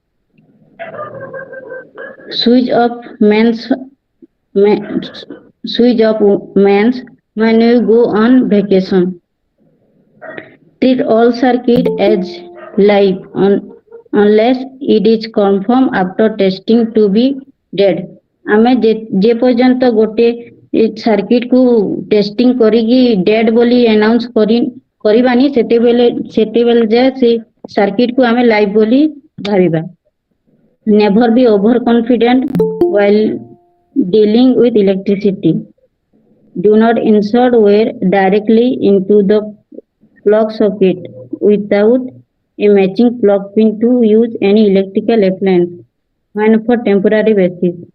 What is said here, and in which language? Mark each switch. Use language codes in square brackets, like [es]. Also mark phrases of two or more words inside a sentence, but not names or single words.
[en] Switch off switch off mains when you go on vacation. Treat all circuit as live unless it is confirmed after testing to be dead. [or] ଆମେ ଯେ ପର୍ଯ୍ୟନ୍ତ ଗୋଟେ ସାର୍କିଟ କୁ ଟେଷ୍ଟିଂ କରିକି ଡେଡ୍ ବୋଲି ଆନାଉନ୍ସ କରିବାନି ସେତେବେଳେ ଯାଏ ସେ ସାର୍କିଟ କୁ ଆମେ ଲାଇଭ ବୋଲି ଭାବିବା. [en] Never be overconfident while dealing with electricity. Do not insert wire directly into the plug socket without a matching plug pin to use any electrical appliance when for temporary basis.